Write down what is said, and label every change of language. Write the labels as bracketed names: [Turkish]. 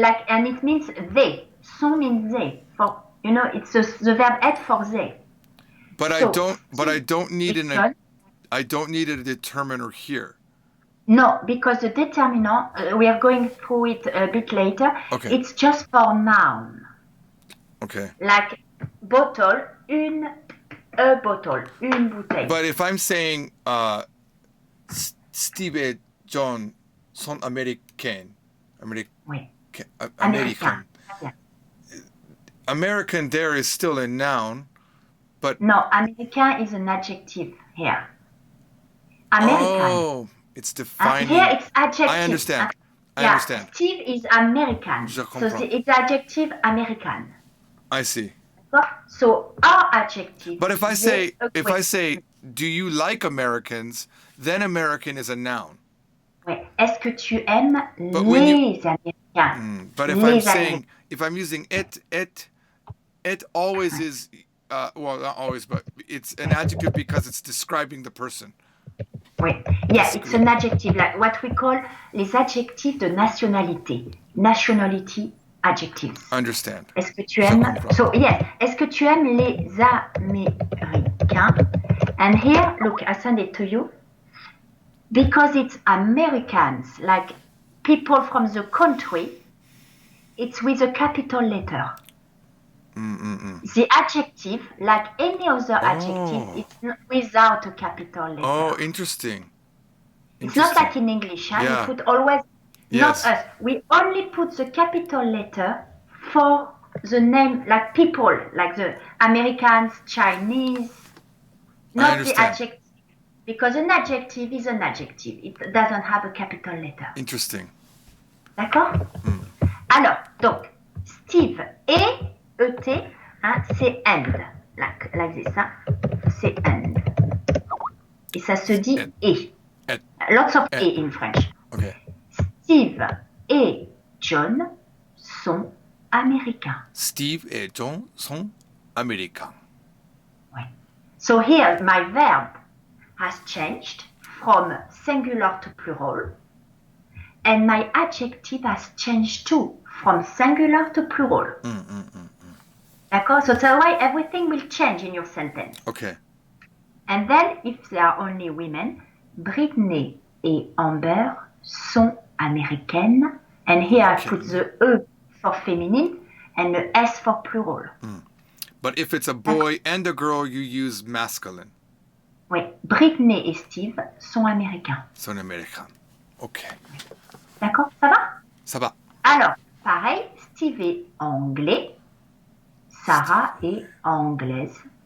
[English] And it means they. Sont means they. You know, it's the verb être for they. But So, I don't need it's done. I don't need a determiner here. No, because the determinant, we are going through it a bit later. Okay. It's just for noun. Okay. Like bottle, a bottle, [French] une bouteille. [English] But if I'm saying [French] Steve et John sont américains, Oui. [English] American. Yeah. American there is still a noun, but No, American is an adjective here. American. oh, it's defining. Here it's adjective. I understand. I Yeah, understand. Steve is American. [French] Je [English] So [French] comprends. [English] it's adjective American. I see. So our adjective. But if I say they do you like Americans, then American is a noun. [French] Ouais. Est-ce que tu aimes [English] But when [French] les Américains? [English] But if [French] Les [English] I'm saying, [French] Américains. [English] if I'm using it always is, well, not always, but it's an adjective because it's describing the person. Oui. Yeah, it's an adjective, like what we call [French] les adjectifs de nationalité. [English] Nationality adjectives. Understand. [French] Est-ce que tu aimes? [English] So, yes. [French] Est-ce que tu aimes les Américains? [English] And here, look, I send it to you. Because it's Americans, like people from the country, it's with a capital letter. The adjective, like any other adjective, it's not without a capital letter. Oh, interesting. It's not like in English, huh? Yeah. We put always, Yes. not us. We only put the capital letter for the name, like people, like the Americans, Chinese, not the understand. adjective. Because an adjective is an adjective. It doesn't have a capital letter. Interesting. [French] D'accord? Alors, donc, Steve et ET, hein, c'est end. [English] Like this, [French] hein? C'est end. Et ça se dit et. [English] Lots of et in French. Okay. [French] Steve et John sont américains. Steve et John sont américains. Ouais. [English] So here, my verb has changed from singular to plural, and my adjective has changed too, from singular to plural. [French] D'accord? [English] So that's why everything will change in your sentence. Okay. And then, if they are only women, [French] Britney et Amber sont américaines. [English] And here I put the E for feminine and the S for plural. But if it's a boy and a girl, you use masculine. [French] Oui, Britney et Steve sont américains. Sont américains. [English] Okay. [French] D'accord? Ça va? Ça va. Alors, pareil, Steve est anglais, Sarah est anglaise.